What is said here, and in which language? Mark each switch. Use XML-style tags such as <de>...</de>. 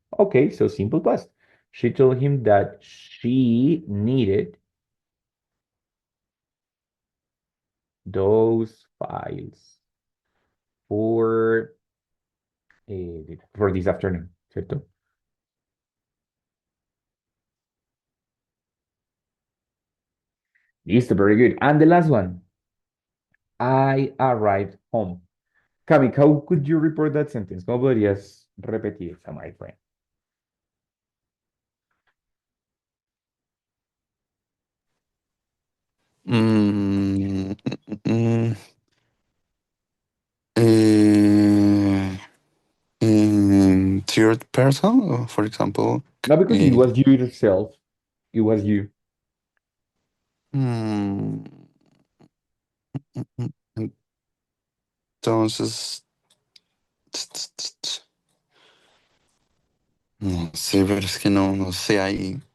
<en>Okay, so simple past. She told him that she needed those files for, for this afternoon, ¿cierto? Listo, very good. And the last one. I arrived home. Cami, how could you report that sentence?</en> <es>¿Cómo podrías repetir esa,</es> <en>my friend? Mm, mm, mm. In third person, for example. No, because it was you yourself. It was you.</en> <es>Mm, entonces, no sé, pero es que no sé ahí.</es>